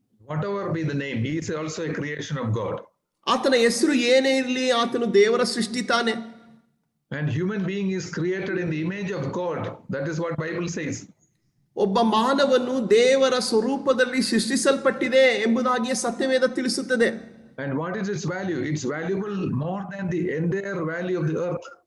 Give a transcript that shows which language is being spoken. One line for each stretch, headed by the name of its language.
English: Whatever be the name, he is also a creation of God.
Kannada: ಆತನ ಹೆಸರು ಏನೇ ಇರಲಿ, ಆತನು ದೇವರ ಸೃಷ್ಟಿ ತಾನೆ.
English: And human being is created in the image of God. That is what Bible says.
Kannada: ಒಬ್ಬ ಮಾನವನು ದೇವರ ಸ್ವರೂಪದಲ್ಲಿ ಸೃಷ್ಟಿಸಲ್ಪಟ್ಟಿದೆ ಎಂಬುದಾಗಿ ಸತ್ಯವೇದ ತಿಳಿಸುತ್ತದೆ.
English: And what is its value? It's valuable more than the entire value of the earth.